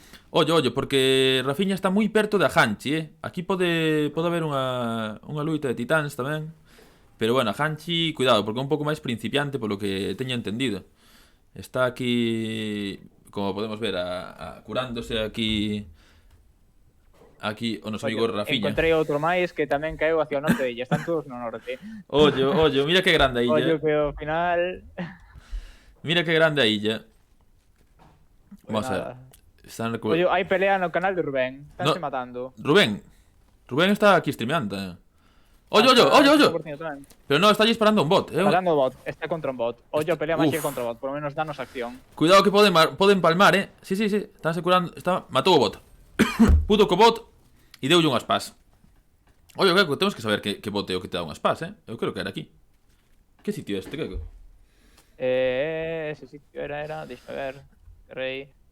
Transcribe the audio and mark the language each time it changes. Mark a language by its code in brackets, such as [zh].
[gl] Ollo, porque Rafiña está moi perto da Hanchi, Aquí pode haber unha luita de titáns tamén. [es] Pero bueno, [gl] a Hanchi, cuidado, porque é un pouco máis principiante polo que teño entendido. Está aquí, como podemos ver, curándose aquí o noso amigo Rafiña. Encontrei outro máis que tamén caeu hacia o norte e están todos no norte. Ollo, mira que grande a illa. Ollo que ao final... Mira que grande a illa. [es] Pues Vamos a ver. [gl] Oye, hai pelea no canal de Rubén. Estánse matando. Rubén está aquí streameando. Ollo. Pero no, está disparando un bot. Está dando bot, está contra un bot. Ollo, pelea máis que contra un bot, [es] por lo menos [gl] danos acción. Cuidado que poden palmar, Sí. Estánse curando. Matou o bot. Puto co bot e deulle unhas pas. Ollo, Keiko, temos que saber que bot é o que te dá unhas pas, Eu creo que era aquí. Que sitio é este, Keiko? Ese sitio era, deixa ver, Rei.